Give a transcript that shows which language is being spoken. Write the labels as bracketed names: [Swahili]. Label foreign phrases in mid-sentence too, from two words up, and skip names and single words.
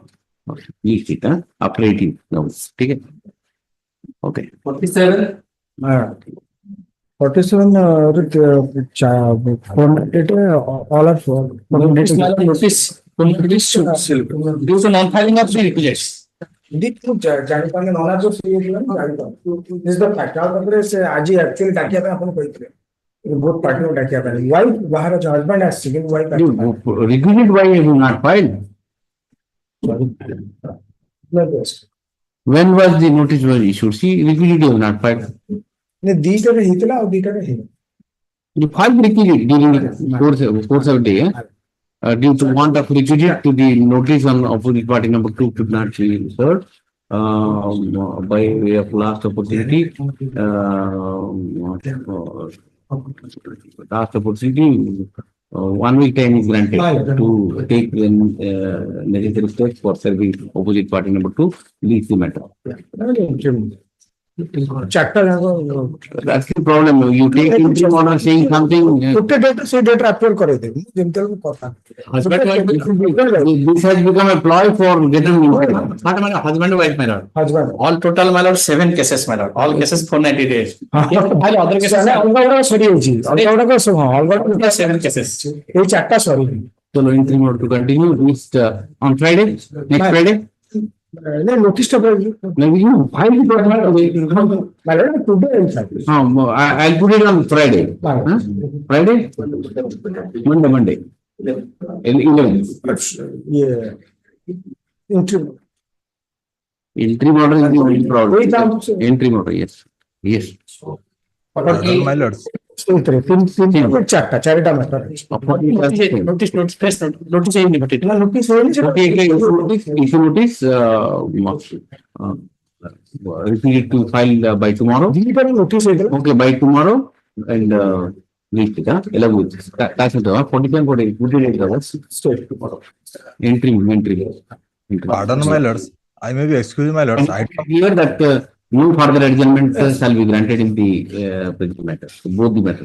[English] List it, after 18 hours. Okay. Okay. 47. 47 all are for Notice due to non-filing of the requisites. [Odia] ଜାଣିପାରୁନି ନନା ଯୋଉ ଫ୍ରି ହେଇଥିଲା ମୁଁ ଜାଣିପାରୁନି [English] this the fact [Odia] ଆଉ ତାପରେ ସେ ଆଜି ଆକ୍ଚୁଆଲି ଡାକିବା ପାଇଁ ଆପଣ କହିଥିଲେ ବହୁତ ପାର୍ଟିକୁ ଡାକିବା ପାଇଁ ୱାଇଫ୍ ବାହାର ହଜବେଣ୍ଡ ଆସିଛି କିନ୍ତୁ ୱାଇଫ୍ [English] Requisite why you have not filed? When was the notice was issued? See, requisite you have not filed. [Odia] ଦିଟାରେ ହେଇଥିଲା ଆଉ ଦିଟାରେ ହେଇନି [English] You filed requisite during the course of the day. Due to want of requisite to the notice on opposite party number 2 could not be served by way of last opportunity. Last opportunity, 1 week time is granted to take the necessary steps for serving opposite party number 2. Leave the matter. [Odia] ଚାରିଟା ଯାକ [English] That's the problem. You take interim order saying something. [Odia] ଗୋଟେ ଡେଟ୍ ସେ [English] date approve [Odia] କରେଇଦେବି ଯେମିତି ହେଲେ କଥା [English] This has become a ploy for getting Not my husband and wife, my lord. ହଜବେଣ୍ଡ All total, my lord, 7 cases, my lord. All cases for 90 days. Other cases, [Odia] ଅଲଗା ଗୁଡାକ ସରିଯାଇଛି ଅଲଗା ଗୁଡାକ ସବୁ ହଁ ଅଲଗା ଗୁଡାକ [English] 7 cases. [Odia] ଏଇ ଚାରିଟା ସରିନି [English] so interim order to continue next on Friday, next Friday. [Odia] ନୋଟିସ୍ ଟା [English] You file the document. I'll put it on Friday. Friday? Monday. 11. Interim order is the only problem. Interim order, yes. Yes. My lords. [Odia] ଚାରିଟା ମ୍ୟାଟର [English] notice, first notice ayindi but it. [Odia] ନୋଟିସ୍ ହେଇନି [English] Issue notice, repeat it to file by tomorrow. [Odia] ଦିଟାରେ ନୋଟିସ୍ ହେଇଥିଲା [English] Okay, by tomorrow and list it, along with that's it. 45 hours. Interim. Pardon, my lords. I may be excused, my lords. I Here that no further adjournment shall be granted in the present matter, both the matters.